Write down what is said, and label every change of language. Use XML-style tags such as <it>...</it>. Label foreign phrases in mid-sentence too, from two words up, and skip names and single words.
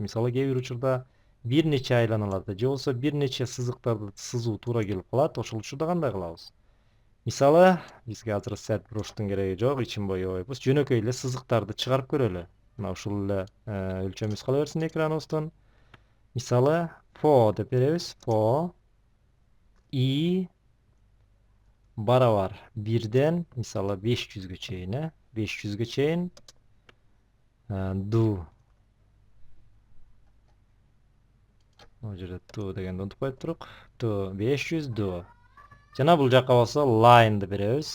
<ky>Мисалы кээ бир учурда бир нече айланаларды же болбосо бир нече сызыктарды сызуу туура келип калат. Ошол учурда кандай кылабыз? Мисалы, бизге азыр</ky> <en>set brush'тун</en> <ky>кереги жок, ичин боебуз. Жөнөкөй эле сызыктарды чыгарып көрөлү. Мына ушул эле өлчөмүбүз кала берсин экраныбыздын. Мисалы, for деп беребиз.</ky> <en>For i</en> <ky>барабар 1ден, мисалы 500-гө чейин, 500-гө чейин do. Бул жерде do дегенди унутуп коюп турук.</ky> <en>Do 500 do.</en> <ky>Жана бул жака болсо line деп беребиз.</ky>